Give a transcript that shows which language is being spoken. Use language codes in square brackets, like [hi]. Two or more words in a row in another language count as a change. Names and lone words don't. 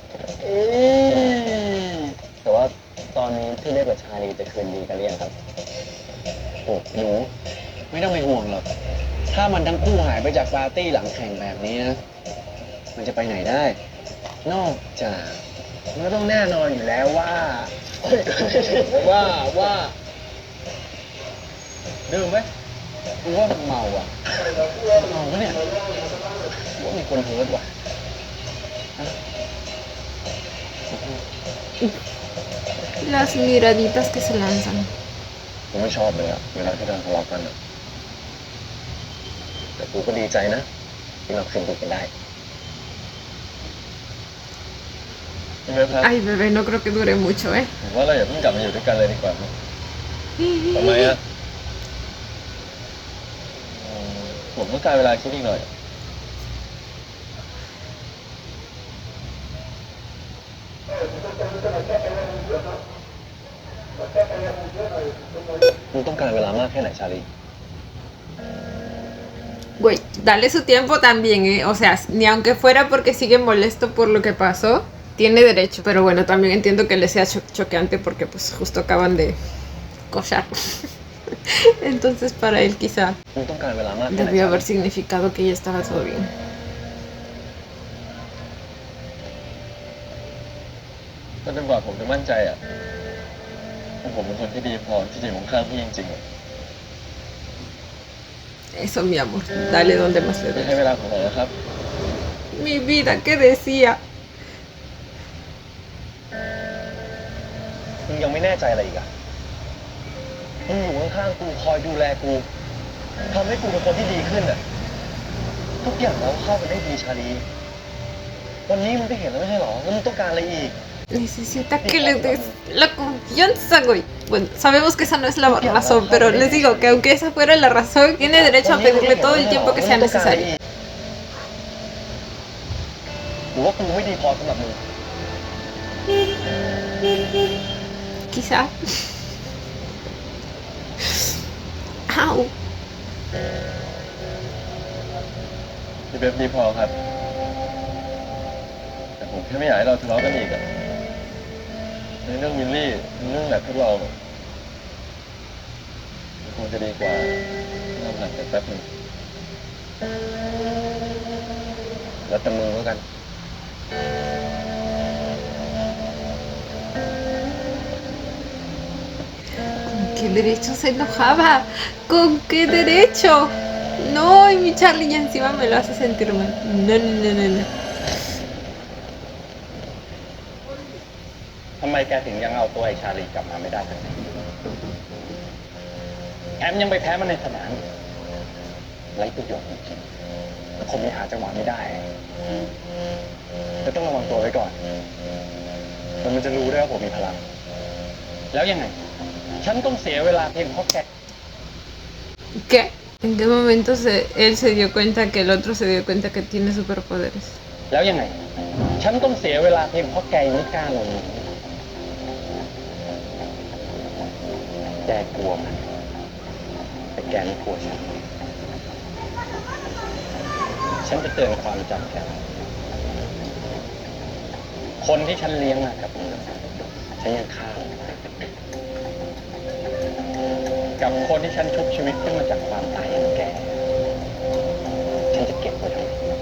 [th] แต่ว่าตอนนี้พี่เบฟกับชาลีจะคืนดีกันหรือยังครับโอ้หนูไม่ต้องไปห่วงหรอกถ้ามันทั้งคู่หายไปจากปาร์ตี้หลังแข่งแบบนี้นะมันจะไปไหนได้นอกจากมันก็ต้องแน่นอนอยู่แล้วว่าดื่มไหมกูว่ามันเมาอ่ะเมาปะเนี่ยกูว่ามีคนเฮิร์ตว่ะ [es] Las miraditas que se lanzan. [th] กูไม่ชอบเลยอะเวลาที่เราทะเลาะกันอะแต่กูก็ดีใจนะที่เราคืนดีกันได้ [es] Ay, bebé, no creo que dure mucho, ¿eh? [th] ผมว่าเราอย่าเพิ่งกลับมาอยู่ด้วยกันเลยดีกว่ามั้ยทำไมอะผมต้องการเวลาคิดอีกหน่อยมึงต้องการเวลามากแค่ไหนชาลี [es] Güey, dale su tiempo también, ¿eh? O sea, ni aunque fuera porque sigue molesto por lo que pasó, tiene derecho. Pero bueno, también entiendo que le sea choqueante porque pues justo acaban de cochar. Entonces para él quizá debió haber significado que ya estaba todo bien. [th] ก็จนกว่าผมจะมั่นใจอ่ะผมเป็นคนที่ดีพอที่จะอยู่ข้างพี่จริงๆ [es] Eso, mi amor, dale donde más le [th] ให้ [es] dé. [th] เวลาผมหน่อยนะครับ [es] Mi vida, ¿qué decía? [th] มึงยังไม่แน่ใจอะไรอีกอ่ะมึงอยู่ข้างๆกูคอยดูแลกูทำให้กูเป็นคนที่ดีขึ้นอ่ะทุกอย่างเราเข้ากันได้ดีชาลีวันนี้มึงได้เห็นแล้วไม่ใช่หรอแล้วมึงต้องการอะไรอีก [es] Necesita que le des la confianza, güey. Bueno, sabemos que esa no es la razón, pero les digo que aunque esa fuera la razón, tiene derecho a pedirle todo el tiempo que sea necesario. [th] หรือว่ากูไม่ดีพอสำหรับมึง [es] Quizá. Au. [th] พี่เบฟดีพอครับแต่ผมแค่ไม่อยากให้เราทะเลาะกันอีกอะในเรื่องมิลลี่เรื่องแบบพวกเราคงจะดีกว่าเราห่างกันแป๊บนึงแล้วแต่มึงแล้วกัน [es] qué derecho se enojaba? ¿Con qué derecho? No, y mi Charlie ya encima me lo hace sentir mal. No, no, no, no, no. [th] ทำไมแกถึงยังเอาตัวไอ้ชาลีกลับมาไม่ได้สักทีแถมยังไปแพ้มันในสนามไร้ประโยชน์จริงๆผมยังหาจังหวะไม่ได้แต่ต้องระวังตัวไว้ก่อนมันจะรู้ได้ว่าผมมีพลังแล้วยังไงฉันต้องเสียเวลาเพียงเพราะแก [es] ¿Qué? ¿En qué momento él se dio cuenta que el otro se dio cuenta que tiene superpoderes? [th] แล้วยังไงฉันต้องเสียเวลาเพียงเพราะแกยังไม่กล้าลงมือแกกลัวมันแต่แกไม่กลัวฉันจะเตือนความจำแกคนที่ฉันเลี้ยงมากับมือฉันยังฆ่ากับคนที่ฉันชุบชีวิตขึ้นมาจากความตายของแกฉันจะเก็บไว้ทำไม